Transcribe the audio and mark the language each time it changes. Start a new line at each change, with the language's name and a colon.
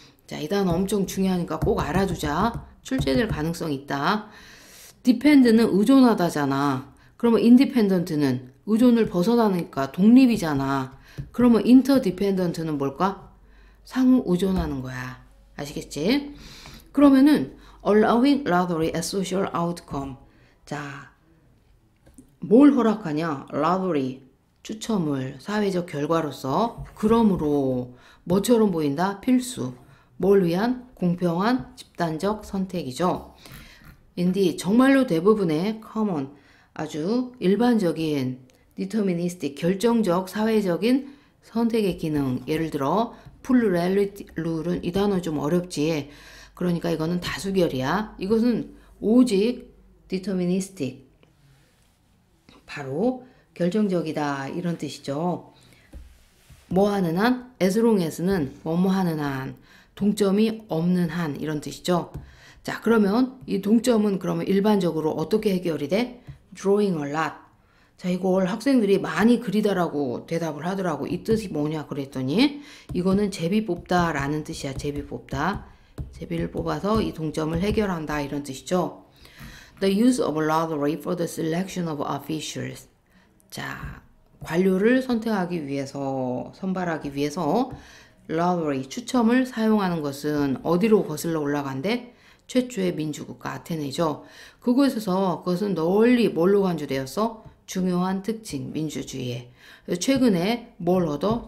Korean: 자, 이 단어 엄청 중요하니까 꼭 알아두자. 출제될 가능성이 있다. depend는 의존하다잖아. 그러면 independent는 의존을 벗어나니까 독립이잖아. 그러면 interdependent는 뭘까? 상호 의존하는 거야. 아시겠지? 그러면은
English: allowing lottery as social outcome.
Korean: 자, 뭘 허락하냐?
English: lottery.
Korean: 추첨을 사회적 결과로서 그러므로 뭐처럼 보인다? 필수. 뭘 위한? 공평한 집단적 선택이죠. 인디 정말로 대부분의 common 아주 일반적인 deterministic 결정적 사회적인 선택의 기능 예를 들어 plurality 룰은 이 단어 좀 어렵지. 그러니까 이거는 다수결이야. 이것은 오직 deterministic 바로 결정적이다 이런 뜻이죠. 뭐 하는 한?
English: as long as
Korean: 는 뭐뭐 하는 한 동점이 없는 한 이런 뜻이죠. 자 그러면 이 동점은 그러면 일반적으로 어떻게 해결이 돼?
English: drawing a lot.
Korean: 자 이걸 학생들이 많이 그리다라고 대답을 하더라고. 이 뜻이 뭐냐 그랬더니 이거는 제비 뽑다 라는 뜻이야. 제비 뽑다. 제비를 뽑아서 이 동점을 해결한다 이런 뜻이죠.
English: The use of lottery for the selection of officials.
Korean: 자 관료를 선택하기 위해서 선발하기 위해서 lottery 추첨을 사용하는 것은 어디로 거슬러 올라간대? 최초의 민주국가 아테네죠. 그곳에서 그것은 널리 뭘로 간주되었어? 중요한 특징 민주주의에. 최근에 뭘 얻어?